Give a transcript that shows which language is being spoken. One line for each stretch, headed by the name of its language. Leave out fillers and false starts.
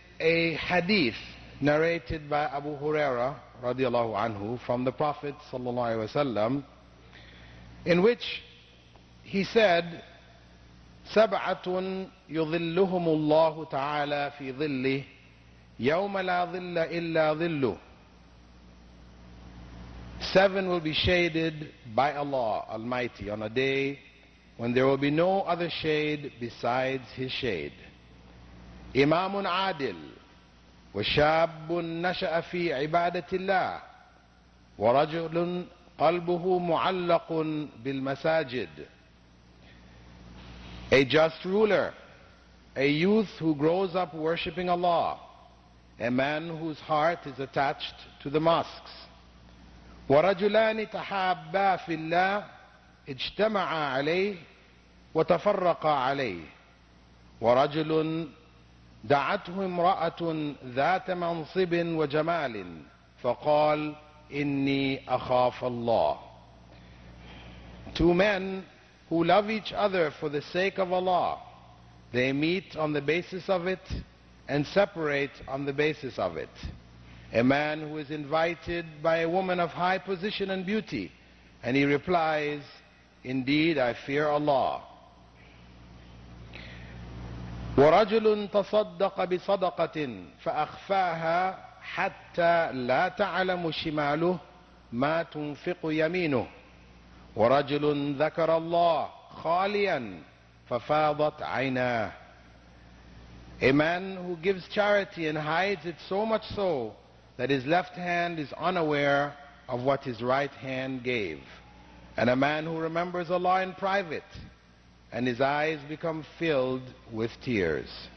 English: A hadith narrated by Abu Huraira radiallahu anhu from the Prophet sallallahu alaihi wasallam, in which he said,
Arabic: سبعة يظلهم الله تعالى في ظله يوم لا ظل إلا ظله.
English: 7 will be shaded by Allah Almighty on a day when there will be no other shade besides His shade.
Arabic: إمام عادل وشاب نشأ في عبادة الله ورجل قلبه معلق بالمساجد.
English: A just ruler, a youth who grows up worshipping Allah, a man whose heart is attached to the mosques.
Arabic: ورجلان تحابا في الله اجتمعا عليه وتفرقا عليه ورجل دعته امرأة ذات منصب وجمال فقال إني أخاف الله.
English: 2 men who love each other for the sake of Allah, they meet on the basis of it and separate on the basis of it. A man who is invited by a woman of high position and beauty, and he replies, indeed I fear Allah.
Arabic: ورجل تصدق بصدقة فأخفاها حتى لا تعلم شماله ما تنفق يمينه ورجل ذكر الله خاليا ففاضت عيناه.
English: A man who gives charity and hides it so much so that his left hand is unaware of what his right hand gave. And a man who remembers Allah in private and his eyes become filled with tears.